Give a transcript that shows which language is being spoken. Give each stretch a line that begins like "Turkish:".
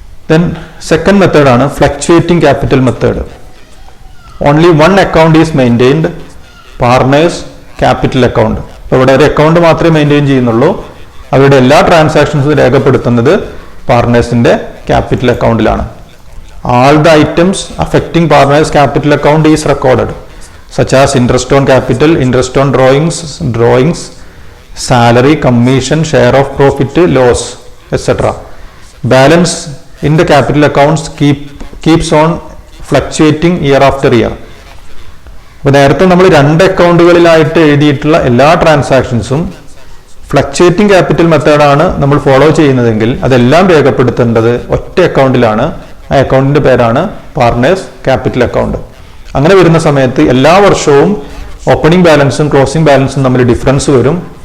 English: Then second method ആണ് fluctuating capital method. Only one account is maintained, partners capital account.
Malayalam: അപ്പോൾ ഇവിടെ ഒരു account മാത്രമേ മെയിൻറ്റെയിൻ ചെയ്യുന്നുള്ളൂ. അവരുടെ എല്ലാ ട്രാൻസാക്ഷൻസും രേഖപ്പെടുത്തുന്നത് പാർട്ണേഴ്സിന്റെ capital അക്കൗണ്ടിലാണ്.
English: All the items affecting partners capital account is recorded, such as interest on capital, interest on drawings, salary, commission, share of profit, loss, etc. Balance in the capital accounts keeps on fluctuating year after year.
Malayalam: അപ്പോൾ നേരത്തെ നമ്മൾ 2 അക്കൗണ്ടുകളിലായിട്ട് എഴുതിയിട്ടുള്ള എല്ലാ ട്രാൻസാക്ഷൻസും fluctuating capital മെത്തേഡാണ് നമ്മൾ follow ചെയ്യുന്നതെങ്കിൽ അതെല്ലാം രേഖപ്പെടുത്തേണ്ടത് ഒറ്റ അക്കൗണ്ടിലാണ്. ആ അക്കൗണ്ടിന്റെ പേരാണ് പാർട്ണേഴ്സ് ക്യാപിറ്റൽ അക്കൗണ്ട്. അങ്ങനെ വരുന്ന സമയത്ത് എല്ലാ വർഷവും ഓപ്പണിംഗ് ബാലൻസും ക്ലോസിംഗ് ബാലൻസും തമ്മിൽ ഡിഫറൻസ് വരും.